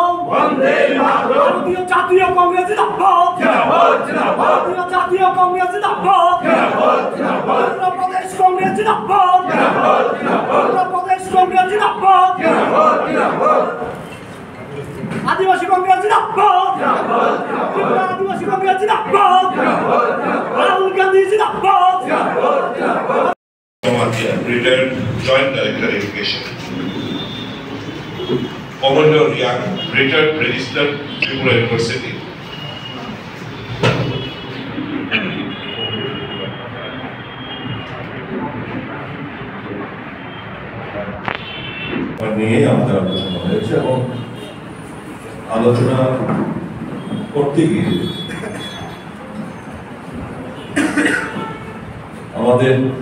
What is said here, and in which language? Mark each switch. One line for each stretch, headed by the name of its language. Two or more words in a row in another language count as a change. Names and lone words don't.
Hindi: वंदे मातरम भारतीय जातीय कांग्रेस जिंदाबाद जिंदाबाद जिंदाबाद भारतीय जातीय कांग्रेस जिंदाबाद जिंदाबाद जिंदाबाद उत्तर प्रदेश कांग्रेस जिंदाबाद जिंदाबाद जिंदाबाद उत्तर प्रदेश कांग्रेस जिंदाबाद जिंदाबाद जिंदाबाद आदिवासी कांग्रेस जिंदाबाद जिंदाबाद जिंदाबाद आदिवासी कांग्रेस जिंदाबाद जिंदाबाद राहुल गांधी जिंदाबाद जिंदाबाद जिंदाबाद
English: Retired Joint Director Education. Commodore Young, retired registered Tripura University.
Bangla: নিয়ে আমাদের আলোচনা হয়েছে এবং আলোচনা করতে গিয়ে আমাদের